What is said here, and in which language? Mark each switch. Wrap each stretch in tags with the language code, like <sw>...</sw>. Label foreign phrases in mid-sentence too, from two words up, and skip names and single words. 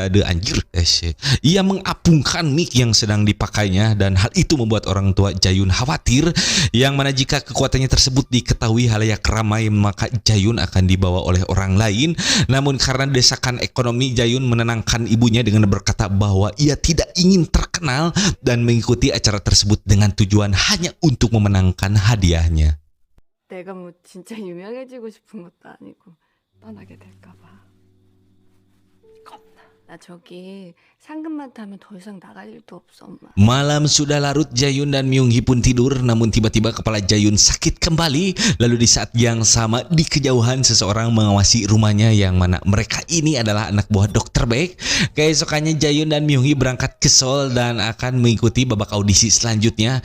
<id>Ia mengapungkan mic yang sedang dipakainya dan hal itu membuat orang tua Jayun khawatir, yang mana jika kekuatannya tersebut diketahui halayak ramai maka Jayun akan dibawa oleh orang lain. Namun karena desakan ekonomi, Jayun menenangkan ibunya dengan berkata bahwa ia tidak ingin terkenal dan mengikuti acara tersebut dengan tujuan hanya untuk memenangkan hadiahnya.</id> <ko>내가 뭐 진짜 유명해지고 싶은 것도 아니고 떠나게 될까 봐. 겁나. 나 저기 상금만 타면 더 이상 나갈 일도 없어, 엄마.</ko> <id>Malam sudah larut, Jayun dan Myung-hee pun tidur, namun tiba-tiba kepala Jayun sakit kembali. Lalu di saat yang sama di kejauhan seseorang mengawasi rumahnya, yang mana mereka ini adalah anak buah Dr. Baek. Keesokannya Jayun dan Myung-hee berangkat ke Seoul dan akan mengikuti babak audisi selanjutnya.</id>